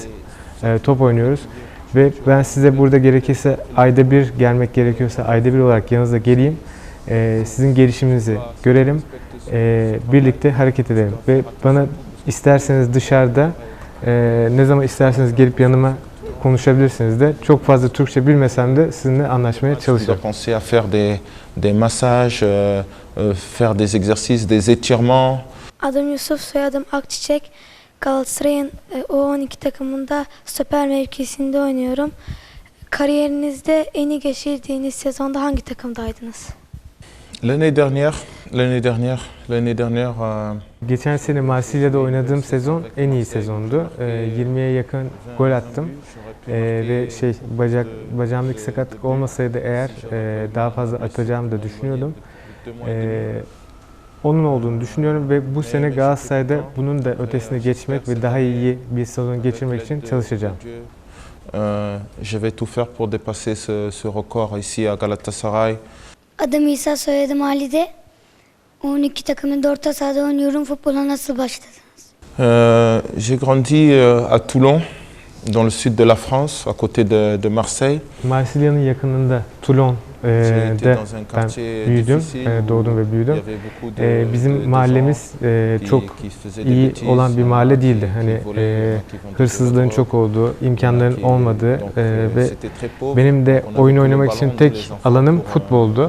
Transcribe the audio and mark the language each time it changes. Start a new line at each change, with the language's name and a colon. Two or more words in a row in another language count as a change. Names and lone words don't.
Turkish: Top oynuyoruz ve ben size burada gerekirse ayda bir gelmek gerekiyorsa ayda bir olarak yanınıza geleyim. Sizin gelişiminizi görelim, birlikte hareket edelim. Ve bana isterseniz dışarıda, ne zaman isterseniz gelip yanıma konuşabilirsiniz de. Çok fazla Türkçe bilmesem de sizinle anlaşmaya çalışacağım.
French: Penser à faire des massages, faire des exercices, des étirements.
Turkish: Adım Yusuf, soyadım Akçiçek. Galatasaray'ın U12 takımında stoper mevkisinde oynuyorum. Kariyerinizde en iyi geçirdiğiniz sezonda hangi takımdaydınız?
French: L'année dernière,
Turkish: Geçen sene Marsilya'da oynadığım sezon en iyi sezondu. 20'ye yakın gol attım. Ve bacağımdaki sakatlık olmasaydı eğer daha fazla atacağımı da düşünüyordum. Onun olduğunu düşünüyorum ve bu sene Galatasaray'da bunun da ötesine geçmek ve daha iyi bir sezon geçirmek için çalışacağım.
French: Je vais tout faire pour dépasser ce record ici à Galatasaray.
Turkish: Adım İsa, soyadım Halide. 12 takımında orta sahada oynuyorum. Futbola nasıl başladınız?
French: J'ai grandi à Toulon, dans le sud de la France, à côté de Marseille.
Turkish: Marsilya'nın yakınında Toulon'da ben büyüdüm, doğdum ve büyüdüm. Bizim mahallemiz çok iyi olan bir mahalle değildi. Hani hırsızlığın çok olduğu, imkanların olmadığı ve benim de oyun oynamak için tek alanım futboldu.